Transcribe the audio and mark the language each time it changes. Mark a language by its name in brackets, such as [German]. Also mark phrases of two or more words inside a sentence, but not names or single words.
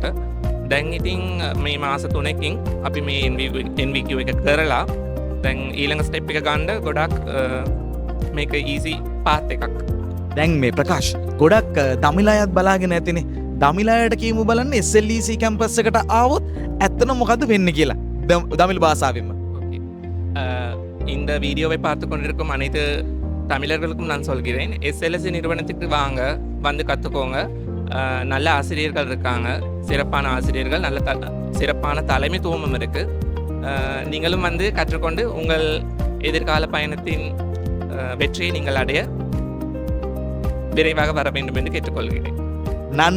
[Sinhala] දැන් ඉතින් මේ මාස 3කින් අපි මේ NVQ එක කරලා දැන් ඊළඟ ස්ටෙප් එක ගන්න ගොඩක් මේක [English] easy path [Sinhala] එකක්. දැන් මේ ප්‍රකාශ් ගොඩක් දමිල අයත් බලාගෙන ඇතිනේ. දමිල අයට කියමු බලන්න SLEC කැම්පස් එකට ආවොත් ඇත්තටම මොකද්ද වෙන්නේ කියලා. දමිල භාෂාවෙන්ම. [Tamil] ஓகே. இந்த வீடியோவை பார்த்து கொண்டிருக்கும் அனைத்து தமிழர்களுக்கும் நான் சொல்கிறேன், SLSC நிறுவனத்துக்கு வாங்க, வந்து கற்றுக்கோங்க. நல்ல ஆசிரியர்கள் இருக்காங்க, சிறப்பான ஆசிரியர்கள், நல்ல சிறப்பான தலைமைத்துவமும் இருக்கு. நீங்களும் வந்து கற்றுக்கொண்டு உங்கள் எதிர்கால பயணத்தின் வெற்றியை நீங்கள் அடைய விரைவாக வர வேண்டும் என்று கேட்டுக்கொள்கிறேன்.